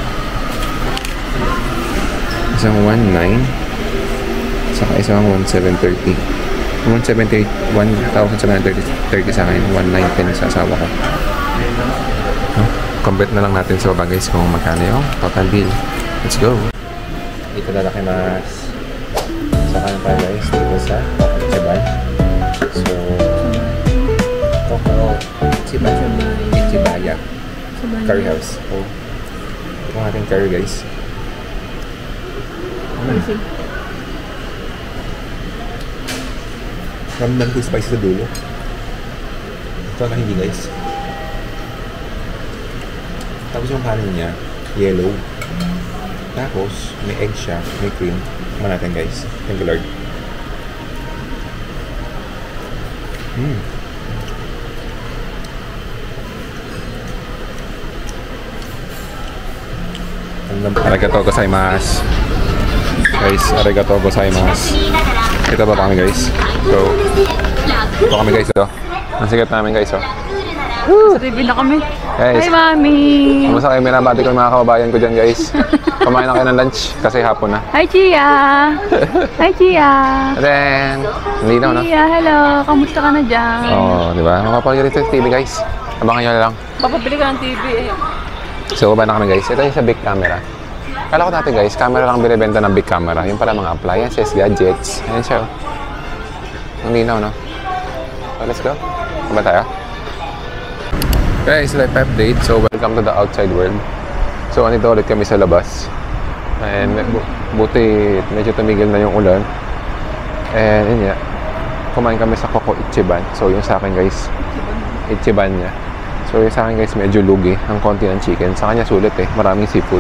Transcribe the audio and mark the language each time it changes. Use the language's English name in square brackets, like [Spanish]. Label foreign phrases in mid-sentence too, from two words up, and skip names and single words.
[Filipino] Isang 1,900 saka isang 1,730. 1,730 sa akin, 1,910 sa asawa ko. Compete na lang natin sa baba guys kung magkano yung [English] total bill. Let's go! [Filipino] Dito na laki mas saka na tayo guys dito sa Ichiban. [English] So, Coco Ichibaya curry house. [Filipino] So, ito ang ating curry guys. Ramdam ko spicy sa dulo. Ito na hindi guys. Tapos yung kanin niya, yellow. Tapos, may egg siya, may cream. Tignan natin guys. [English] Thank you Lord. [Japanese] ありがとうございます. Guys, ありがとうございます. [Filipino] Ito ba kami guys? So, ito kami guys ito. Ang sikat namin guys oh. Sa TV na kami. Guys, [English] Hi, Mami! [Filipino] kamusta kayo? Minabati ko yung mga kababayan ko dyan guys. Kumain na kayo ng lunch kasi hapon na. [English] Hi, Chia! Hi, Chia! And then, [Filipino] hindi na, no? Chia, hello! Kamusta ka na dyan? Oo, di ba? Mapapalagay rito sa TV guys. Abangan nyo na lang. Papabili ka ng TV eh. So, baba na kami guys. Ito yung sa big camera. Kala ko dati guys, camera lang binibenta ng big camera. Yung pala mga [English] appliances, gadgets. [Filipino] Ayan siya. Ang linaw, no? [English] So, let's go. [Filipino] Kumba tayo? [English] Guys, life update. So, welcome to the outside world. So, [Filipino] andito ulit kami sa labas. And buti medyo tumigil na yung ulan. And yun nga, kumain kami sa Coco Ichiban. So, yung sa akin guys, Ichiban niya. So, yung sa akin guys, medyo lugi. Ang konti ng chicken. Sa kanya sulit eh. Maraming seafood.